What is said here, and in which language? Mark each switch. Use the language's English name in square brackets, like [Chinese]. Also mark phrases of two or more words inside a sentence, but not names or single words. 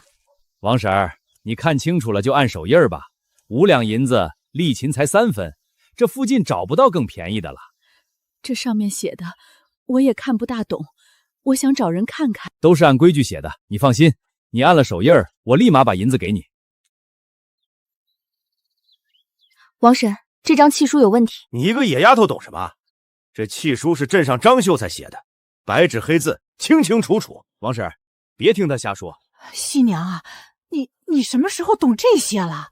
[Chinese] 王嬸兒，你看清楚了就按手印吧。5兩銀子，利勤才3分，這附近找不到更便宜的了。這上面寫的我也看不大懂，我想找人看看。都是按規矩寫的，你放心，你按了手印，我立馬把銀子給你。王嬸，這張契書有問題。你一個野丫頭懂什麼？這契書是鎮上張秀才寫的，白紙黑字，清清楚楚。王嬸，別聽他瞎說。新娘啊，你什麼時候懂這些了？